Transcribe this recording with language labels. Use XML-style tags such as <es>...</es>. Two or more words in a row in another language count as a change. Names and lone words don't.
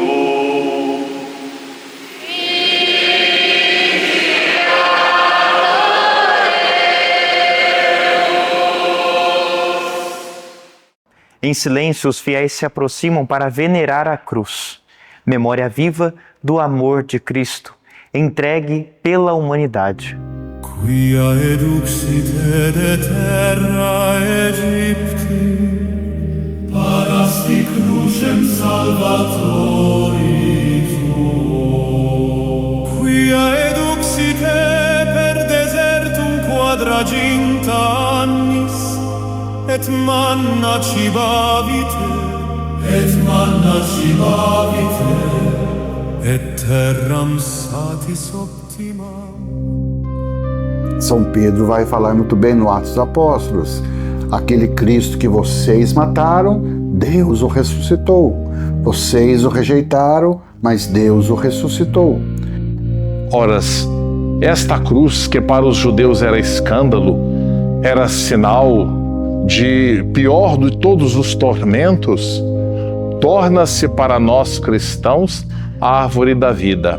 <pt>Em silêncio, os fiéis se aproximam para venerar a cruz, memória viva do amor de Cristo, entregue pela humanidade.</pt> <la>Quia eduxite de terra Aegypti, parasti crucem salvatori tuo. Quia eduxite per desertum quadraginta annis, et manna cibavite, et terram satis optima.</la> <pt>São Pedro vai falar muito bem no Atos dos Apóstolos. Aquele Cristo que vocês mataram, Deus o ressuscitou. Vocês o rejeitaram, mas Deus o ressuscitou. Horas, esta cruz que para os judeus era escândalo, era sinal de pior de todos os tormentos, torna-se para nós cristãos a árvore da vida.</pt>